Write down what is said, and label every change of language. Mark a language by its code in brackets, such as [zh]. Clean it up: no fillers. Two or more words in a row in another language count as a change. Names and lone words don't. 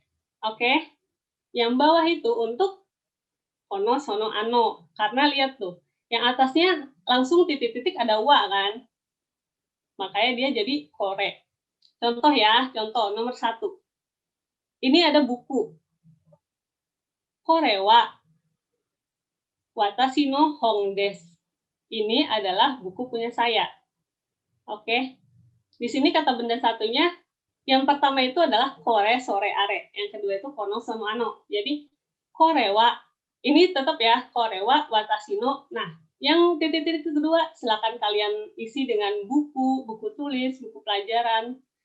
[id] Oke? Yang bawah itu untuk [ja] この その あの. [id] Karena lihat tuh, yang atasnya langsung titik-titik ada wa kan? Makanya dia jadi kore. Contoh ya, contoh nomor 1. Ini ada buku. [ja] これは私の本です. [id] Ini adalah buku punya saya. Oke. Di sini kata benda satunya, yang pertama itu adalah [ja] これ それ あれ. [id] Yang kedua itu [ja] この その あの. [id] Jadi [ja] これは, [id] ini tetap ya, [ja] これは私の. [id] Nah, yang titik-titik kedua silakan kalian isi dengan buku, buku tulis, buku pelajaran.